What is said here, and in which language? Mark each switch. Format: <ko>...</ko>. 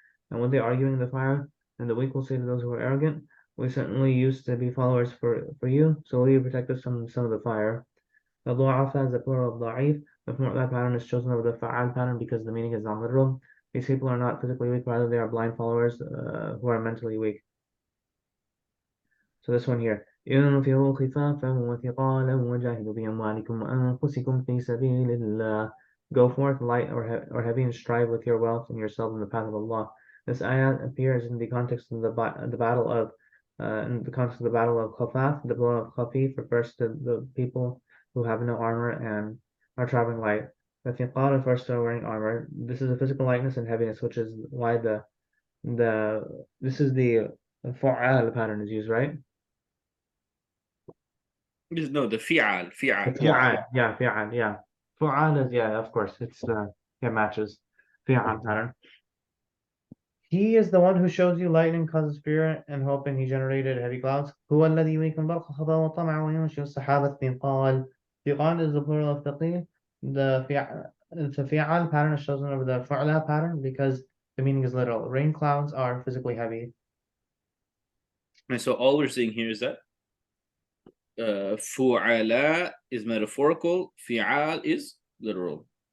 <en>And when they are arguing the fire, then the weak will say to those who are arrogant, we certainly used to be followers for you, so will you protect us from some of the fire. The ضعفاء is the plural of ضعيف. The that pattern is chosen over the fa'al pattern because the meaning is non-literal. These people are not physically weak, rather they are blind followers who are mentally weak. So this one here.</en> <ar>انفروا خفافا وثقالا وجاهدوا بأموالكم وأنفسكم في سبيل الله.</ar> <en>Go forth light or heavy and strive with your wealth and yourself in the path of Allah. This ayat appears in the context of the battle of Khafaf. The blow of Khafif refers to the people who have no armor and are traveling light. The thiqal refers to wearing armor. This is a physical lightness and heaviness, which is why this is the fu'al pattern is used, right? No, the fi'al. Fu'al, yeah, fi'al, yeah. Fu'al is, yeah, of course, it matches. Fi'al pattern. He is the one who shows you lightning causes fear and hope, and he generated heavy clouds.</en> <ar>هو الذي يريكم برق خفا وطمع وينشئ السحاب الثقال.</ar> <en>Thiqal is the plural of thaqil. The fi'al pattern is chosen over the fu'la pattern because the meaning is literal. Rain clouds are physically heavy. And so all we're saying here is that fu'ala is metaphorical, fi'al is literal.</en>